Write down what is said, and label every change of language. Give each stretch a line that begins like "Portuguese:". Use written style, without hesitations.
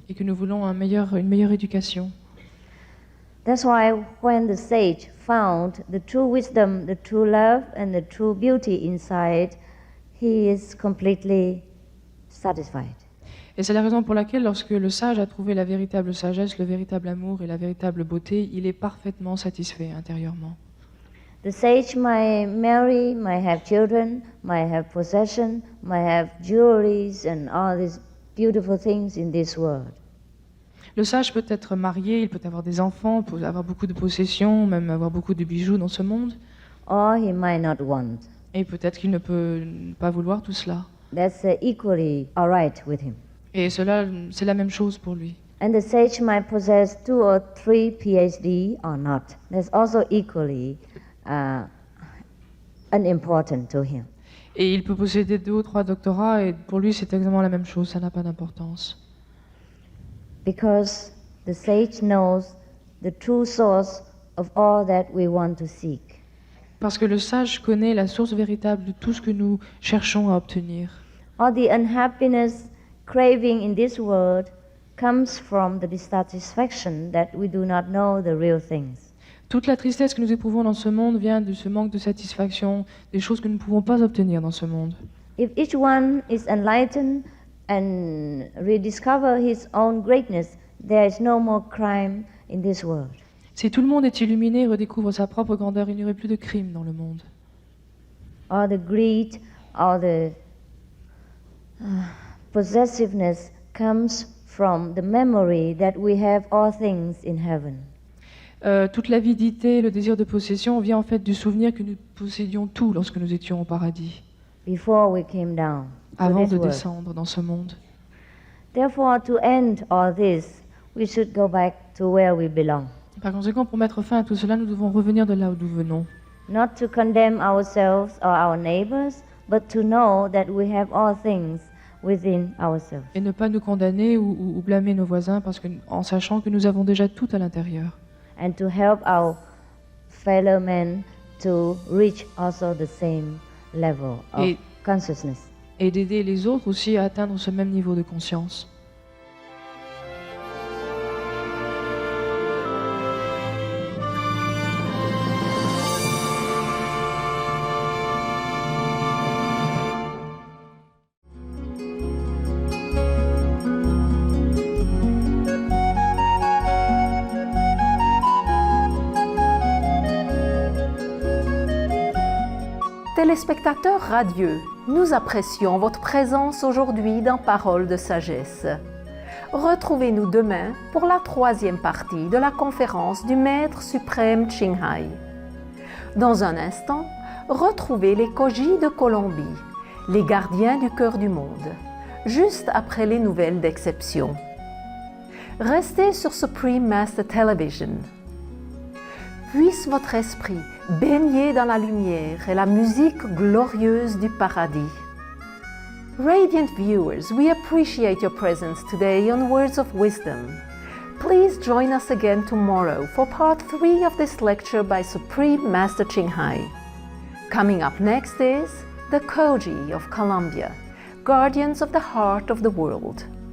French: Et que nous voulons une meilleure éducation.
English: That's why when the sage found the true wisdom, the true love, and the true beauty inside, he is completely satisfied.
French: Et c'est la raison pour laquelle, lorsque le sage a trouvé la véritable sagesse, le véritable amour et la véritable beauté, il est parfaitement satisfait intérieurement.
English: The sage might marry, might have children, might have possession, might have jewelries and all these beautiful things in this world.
French: Le sage peut être marié, il peut avoir des enfants, peut avoir beaucoup de possessions, même avoir beaucoup de bijoux dans ce monde.
English: Or he might not want.
French: Et peut-être qu'il ne peut pas vouloir tout cela.
English: That's equally all right with him.
French: Et cela, c'est la même chose pour lui.
English: And the sage might possess 2 or 3 PhD or not. That's also equally unimportant to him.
French: Et il peut posséder 2 ou 3 doctorats, et pour lui, c'est exactement la même chose, ça n'a pas d'importance.
English: Because the sage knows the true source of all that we want to seek.
French: Parce que le sage connaît la source véritable de tout ce que nous cherchons à obtenir.
English: All the unhappiness, craving in this world comes from the dissatisfaction that we do not know the real things.
French: Toute la tristesse que nous éprouvons dans ce monde vient de ce manque de satisfaction, des choses que nous ne pouvons pas obtenir dans ce monde.
English: If each one is enlightened and rediscover his own greatness, there is no more crime in this world.
French: Si tout le monde est illuminé et redécouvre sa propre grandeur, il n'y aurait plus de crime dans le monde.
English: Or the greed, or the possessiveness comes from the memory that we have all things in heaven.
French: Toute l'avidité, le désir de possession vient en fait du souvenir que nous possédions tout lorsque nous étions au paradis,
English: Before we came down to
French: avant
English: this
French: de
English: world.
French: descendre dans ce monde.
English: Therefore, to end all this, we should go back to where we belong.
French: Par conséquent, pour mettre fin à tout cela, nous devons revenir de là où nous venons.
English: Not to condemn ourselves or our neighbors, but to know that we have all things within ourselves.
French: Et ne pas nous condamner ou blâmer nos voisins en sachant que nous avons déjà tout à l'intérieur.
English: And to help our fellow men to reach also the same level of consciousness.
French: Et d'aider les autres aussi à atteindre ce même niveau de conscience. Téléspectateurs radieux, nous apprécions votre présence aujourd'hui dans Paroles de sagesse. Retrouvez-nous demain pour la 3e partie de la conférence du Maître suprême Ching Hai. Dans un instant, retrouvez les Koji de Colombie, les gardiens du cœur du monde, juste après les nouvelles d'exception. Restez sur Supreme Master Television. Puisse votre esprit baigner dans la lumière et la musique glorieuse du paradis.
English: Radiant viewers, we appreciate your presence today on Words of Wisdom. Please join us again tomorrow for part 3 of this lecture by Supreme Master Ching Hai. Coming up next is the Koji of Colombia, guardians of the heart of the world.